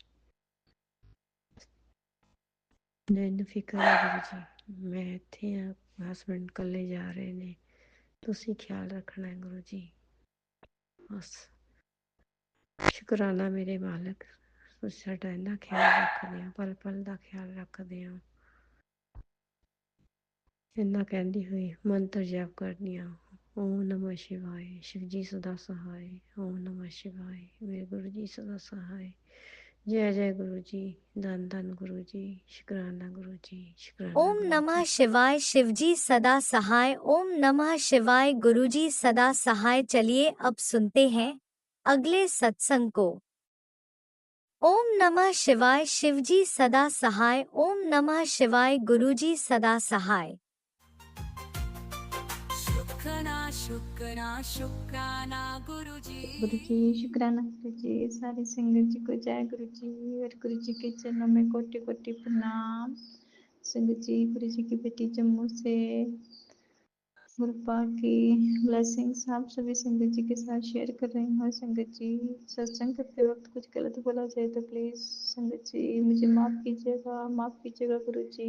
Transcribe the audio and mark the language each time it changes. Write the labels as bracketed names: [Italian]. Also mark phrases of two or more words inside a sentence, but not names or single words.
[Punjabi] ਮੈਨੂੰ ਫਿਕਰ ਹੈ ਗੁਰੂ ਜੀ, ਮੈਂ ਇੱਥੇ ਹਾਂ, ਹਸਬੈਂਡ ਇਕੱਲੇ ਜਾ ਰਹੇ ਨੇ, ਤੁਸੀਂ ਖਿਆਲ ਰੱਖਣਾ ਹੈ ਗੁਰੂ ਜੀ। ਬਸ ਸ਼ੁਕਰਾਨਾ ਮੇਰੇ ਮਾਲਕ, ਤੁਸੀਂ ਸਾਡਾ ਇੰਨਾ ਖਿਆਲ ਰੱਖਦੇ ਹੋ, ਪਲ ਪਲ ਦਾ ਖਿਆਲ ਰੱਖਦੇ ਹੋ। ਇੰਨਾ ਕਹਿੰਦੀ ਹੋਈ ਮੰਤਰ ਜਪ ਕਰਦੀ ਹਾਂ, [Hindi] ओम नमः शिवाय, शिव जी सदा सहाय, ओम नमः शिवाय, मेरे गुरु जी सदा सहाय। जय जय गुरु जी, धन धन गुरु जी, शुकराना गुरु जी, शुकराना ओम गुरु नमः जी। शिवाय, शिवजी सदा सहाय। ओम नमः शिवाय, गुरुजी सदा सहाय। चलिए अब सुनते हैं अगले सत्संग को। ओम नमः शिवाय, शिवजी सदा सहाय। ओम नमः शिवाय, गुरुजी सदा सहाय। शुक्राना शुक्राना शुक्राना गुरुजी। गुरु जी शुक्राना गुरु जी, सारी संगत जी को जय गुरु जी। और गुरु जी के चरणों में कोटि कोटि प्रणाम। संगत जी, गुरु जी की बेटी जम्मू से गुरुपा की ब्लेसिंग्स आप सभी संगत जी के साथ शेयर कर रही हूँ। संगत जी, सत्संग करते वक्त कुछ गलत बोला जाए तो प्लीज संगत जी मुझे माफ कीजिएगा गुरु जी।